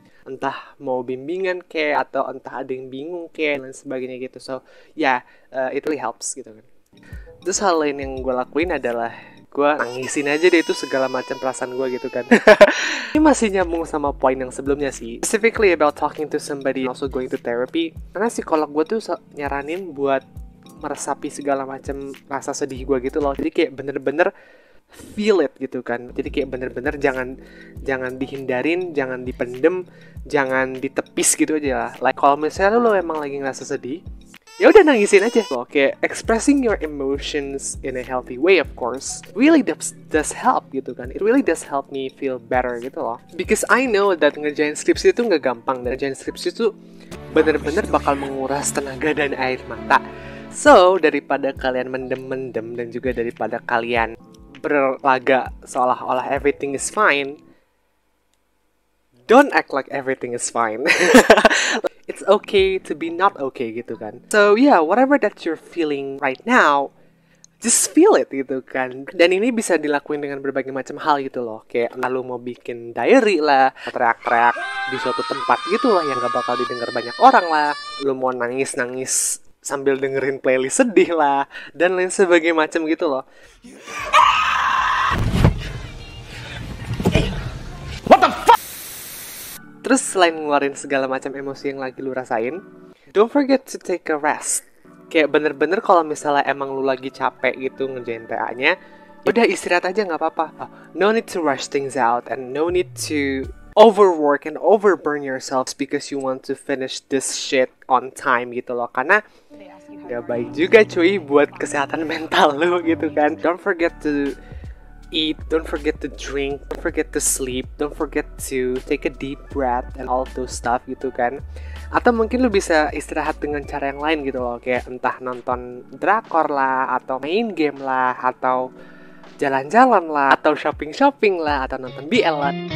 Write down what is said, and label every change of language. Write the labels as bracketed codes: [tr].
[id] Entah mau bimbingan kayak atau entah ada yang bingung kayak dan sebagainya gitu. [en] So yeah, it really helps [id] gitu kan. Terus hal lain yang gue lakuin adalah gue nangisin aja deh itu segala macam perasaan gue gitu kan. Ini masih nyambung sama poin yang sebelumnya sih. [en] Specifically about talking to somebody also going to therapy. [id] Karena psikolog gue tuh nyaranin buat meresapi segala macam rasa sedih gue gitu loh. Jadi kayak bener-bener [en] feel it [id] gitu kan. Jadi kayak bener-bener jangan dihindarin, jangan dipendem, jangan ditepis gitu aja lah. Like kalau misalnya lo emang lagi ngerasa sedih, ya udah nangisin aja loh. [en] Kayak expressing your emotions in a healthy way, of course, really does help gitu kan. It really does help me feel better gitu loh. Because I know that [id] ngerjain skripsi itu nggak gampang, dan ngerjain skripsi itu bener-bener bakal menguras tenaga dan air mata. So daripada kalian mendem-mendem dan juga daripada kalian berlaga seolah-olah [en] everything is fine, don't act like everything is fine. It's okay to be not okay gitu kan. So yeah, whatever that you're feeling right now, just feel it gitu kan. [id] Dan ini bisa dilakuin dengan berbagai macam hal gitu loh. Kayak lalu mau bikin diary lah, teriak-teriak di suatu tempat gitu lah yang gak bakal didengar banyak orang lah. Lu mau nangis-nangis sambil dengerin playlist sedih lah, dan lain sebagainya macam gitu loh. [en] What the fuck? [id] Terus selain ngeluarin segala macam emosi yang lagi lu rasain, [en] don't forget to take a rest. [id] Kayak bener-bener kalau misalnya emang lu lagi capek gitu ngerjain TA-nya, udah istirahat aja nggak apa-apa. [en] No need to rush things out and no need to overwork and overburn yourselves because you want to finish this shit on time gitu loh. [id] Karena gak baik juga cuy buat kesehatan mental lu gitu kan. [en] Don't forget to eat, don't forget to drink, don't forget to sleep, don't forget to take a deep breath and all of those stuff gitu kan. [id] Atau mungkin lu bisa istirahat dengan cara yang lain gitu loh, kayak entah nonton drakor lah, atau main game lah, atau jalan-jalan lah, atau shopping-shopping lah, atau nonton BL lah.